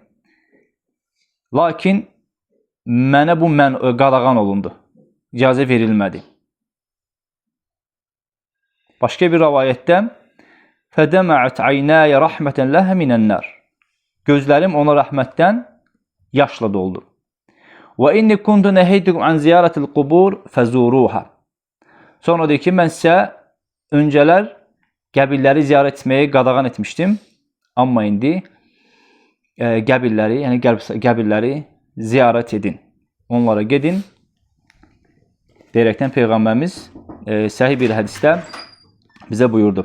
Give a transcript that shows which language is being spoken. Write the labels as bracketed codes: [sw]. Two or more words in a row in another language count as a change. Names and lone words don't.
[az] Lakin mənə bu qadağan olundu. İcazə verilmədi. Başqa bir rivayətdə [ar] فدمعت عيناي رحمة له من النار. [az] Gözlərim ona rəhmətdən yaşla doldu. [ar] وإني كنت نهيتكم عن زيارة القبور فزوروها. [az] Sonra deyir ki, mən sizə öncələr qəbirləri ziyarət etməyi qadağan etmişdim. Amma indi qəbirləri ziyarət edin. Onlara gedin. Deyərəkdən Peyğəmbərimiz səhih bir hədisdə bizə buyurdu.